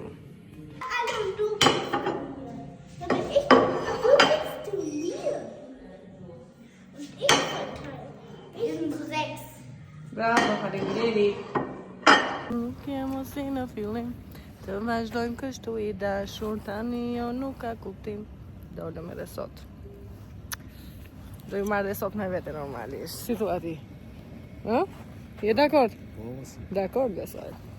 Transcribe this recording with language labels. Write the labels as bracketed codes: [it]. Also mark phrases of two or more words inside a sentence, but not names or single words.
[de] Du bist du mir. Und ich verteile. Wir sind 6. Bravo, Halilili. [sq] Nuk jem si në fillim, të vazhdojmë kështu i dashur, tani jo nuk ka kuptim. Dolëm edhe sot. Do ju marrë dhe sot me vete normalisht. Si thua ti? Je dakord? Dakord, besoj.